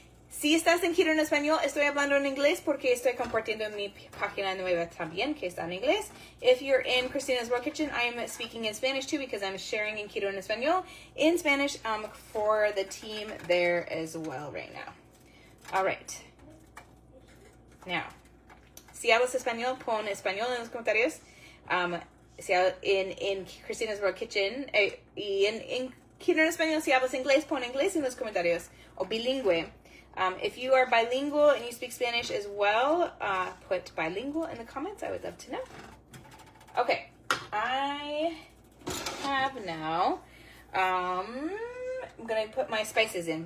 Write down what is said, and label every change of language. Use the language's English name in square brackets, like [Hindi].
[Spanish] Si estás en Quiero en Español, estoy hablando en inglés porque estoy compartiendo mi página nueva también, que está en inglés. [English] If you're in Christina's World Kitchen, I'm speaking in Spanish too because I'm sharing in Quiero en Español in Spanish for the team there as well right now. All right. [Spanish] Now, si hablas español, pon español en los comentarios. Si en Christina's World Kitchen y en Quiero en Español, si hablas inglés, pon inglés en los comentarios, o bilingüe. [English] If you are bilingual and you speak Spanish as well, put bilingual in the comments. I would love to know. Okay, I have now, I'm going to put my spices in.